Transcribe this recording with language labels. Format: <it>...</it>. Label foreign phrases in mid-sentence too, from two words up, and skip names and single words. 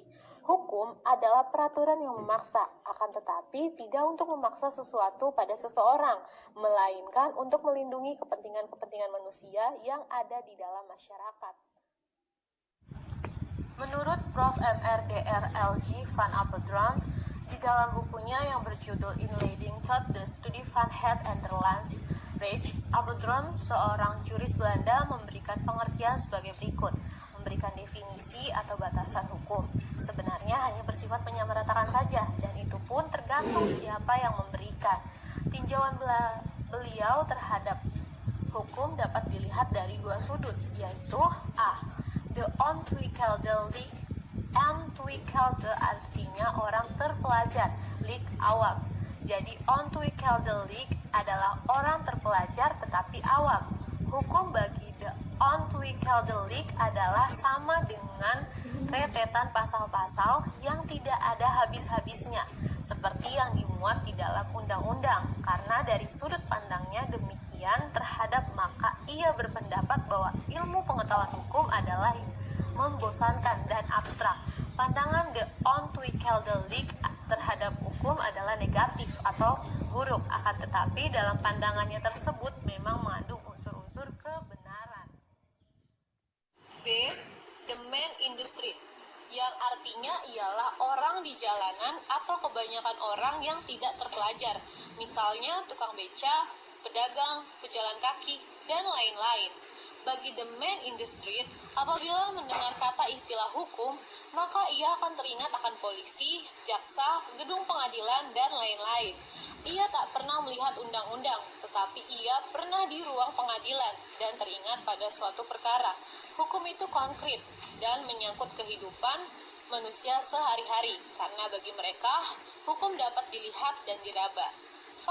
<id>Hukum adalah peraturan yang memaksa, akan tetapi tidak untuk memaksa sesuatu pada seseorang, melainkan untuk melindungi kepentingan-kepentingan manusia yang ada di dalam masyarakat. Menurut Prof. Mr. Dr. L.G. van Apeldoorn, di dalam bukunya yang berjudul Inleiding tot de Studie van het Nederlands Recht, Apeldoorn, seorang juris Belanda, memberikan pengertian sebagai berikut. Memberikan definisi atau batasan hukum sebenarnya hanya bersifat menyamaratakan saja, dan itu pun tergantung siapa yang memberikan. Tinjauan beliau terhadap hukum dapat dilihat dari dua sudut, yaitu A.</id> <nl>De ontwikkelde,</nl> <id>ontwikkelde artinya orang terpelajar, lik awam. Jadi ontwikkelde adalah orang terpelajar tetapi awam. Hukum bagi</id> <nl>de ontwikkelde</nl> <id>adalah sama dengan rentetan pasal-pasal yang tidak ada habis-habisnya, seperti yang dimuat di dalam undang-undang. Karena dari sudut pandangnya demikian terhadap, maka ia berpendapat bahwa ilmu pengetahuan hukum adalah membosankan dan abstrak. Pandangan</id> <nl>de ontwikkelde</nl> <id>terhadap hukum adalah negatif atau buruk, akan tetapi dalam pandangannya tersebut memang mengandung unsur-unsur kebenaran. B.</id> <en>The man in the street,</en> <id>yang artinya ialah orang di jalanan atau kebanyakan orang yang tidak terpelajar, misalnya tukang beca, pedagang, pejalan kaki, dan lain-lain. Bagi</id> <en>the man in the street,</en> <id>apabila mendengar kata istilah hukum, maka ia akan teringat akan polisi, jaksa, gedung pengadilan, dan lain-lain. Ia tak pernah melihat undang-undang, tetapi ia pernah di ruang pengadilan dan teringat pada suatu perkara. Hukum itu konkret dan menyangkut kehidupan manusia sehari-hari, karena bagi mereka, hukum dapat dilihat dan diraba.</id>